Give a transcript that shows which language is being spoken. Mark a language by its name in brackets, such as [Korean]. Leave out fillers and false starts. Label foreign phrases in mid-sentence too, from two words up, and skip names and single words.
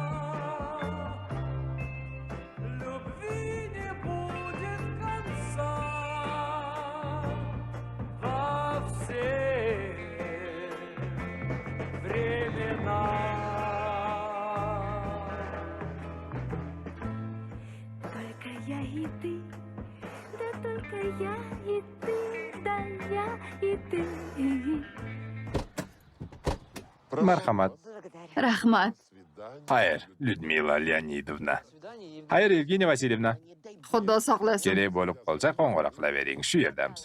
[Russian] Любви не будет конца во все времена. Только я и ты, да только я и ты, да я и ты. [Uzbek] Marhamat. Rahmat. Xayr, Lyudmila Leonidovna. Xayr, Evgeniya Vasilyevna. Xudo saqlasin. Kerak bo'lib qolsa, qo'ng'iroq qilavering. Shu yerdamiz.